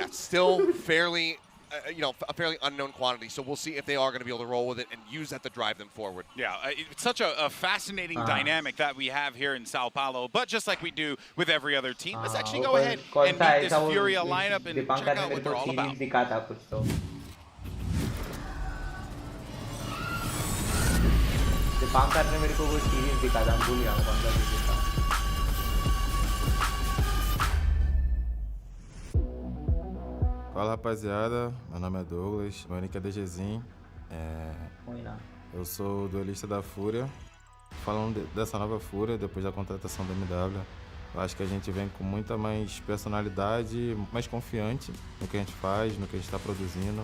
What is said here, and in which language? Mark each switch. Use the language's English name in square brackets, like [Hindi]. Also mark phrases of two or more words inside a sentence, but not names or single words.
[English] Yeah, still fairly, a fairly unknown quantity. So we'll see if they are going to be able to roll with it and use that to drive them forward. Yeah, it's such a fascinating dynamic that we have here in Sao Paulo. But just like we do with every other team, let's actually go ahead and meet this Furia lineup and check out what they're all about. [Hindi] दीपांकर ने मेरे को वो सीरीज दिखा था भूल गया कौन सा सीरीज था [Portuguese] Fala rapaziada, meu nome é Douglas, meu nick é DGzinho, eu sou duelista da Fúria. Falando dessa nova Fúria, depois da contratação da MW, eu acho que a gente vem com muita mais personalidade, mais confiante no que a gente faz, no que a gente está produzindo.